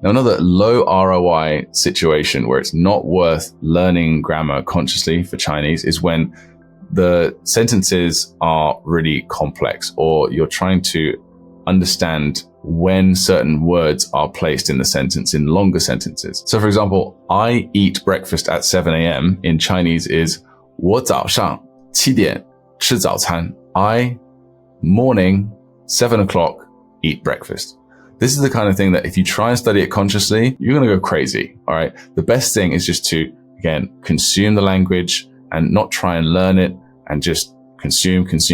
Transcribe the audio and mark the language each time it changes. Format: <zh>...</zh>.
<en>Now, another low ROI situation where it's not worth learning grammar consciously for Chinese is when the sentences are really complex, or you're trying to understand when certain words are placed in the sentence in longer sentences. So for example, I eat breakfast at 7 a.m. in Chinese is</en> <zh>我早上7点吃早餐.</zh> <en>I, morning, 7 o'clock, eat breakfast. This is the kind of thing that if you try and study it consciously, you're going to go crazy. All right. The best thing is just to, again, consume the language and not try and learn it, and just consume.</en>